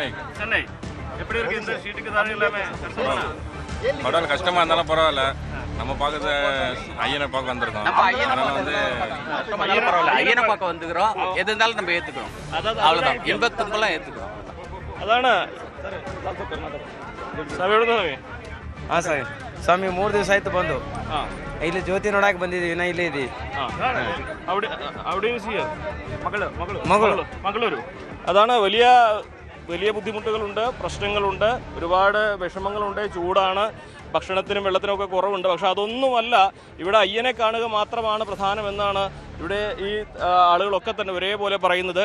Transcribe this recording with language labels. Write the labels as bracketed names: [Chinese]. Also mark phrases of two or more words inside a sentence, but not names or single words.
[Tamil] எப்படி இருக்கு இந்த சீட்டுக்கு தானே எல்லாமே? பரவாயில்ல, கஷ்டமா இருந்தாலும் பரவாயில்ல. நம்ம பார்க்கறது ஐயனை பார்க்க வந்திருக்கோம். அதனால வந்து பரவாயில்ல, ஐயனை பார்க்க வந்துக்கிறோம். எது இருந்தாலும் நம்ம ஏத்துக்கிறோம். அவ்வளவுதான், இன்பத்துக்கெல்லாம் ஏத்துக்கிறோம். அதானே [Kannada] ಸರ್. ಸ್ವಾಮಿ 3 ದಿವಸ ಆಯ್ತು ಬಂದು. ಇಲ್ಲಿ ಜ್ಯೋತಿ ನೋಡಕ್ಕೆ ಬಂದಿದ್ದೀವಿ. ನಾ ಇಲ್ಲೇ ಇದ್ದೀವಿ. [Malayalam] മംഗളൂരു. അതാണ് വലിയ ബുദ്ധിമുട്ടുകളുണ്ട്, പ്രശ്നങ്ങളുണ്ട്, ഒരുപാട് വിഷമങ്ങളുണ്ട്, ചൂടാണ്, ഭക്ഷണത്തിനും വെള്ളത്തിനും ഒക്കെ കുറവുണ്ട്. പക്ഷെ അതൊന്നുമല്ല, ഇവിടെ അയ്യനെ കാണുക മാത്രമാണ് പ്രധാനമെന്നാണ് ഇവിടെ ഈ ആളുകളൊക്കെ തന്നെ ഒരേപോലെ പറയുന്നത്.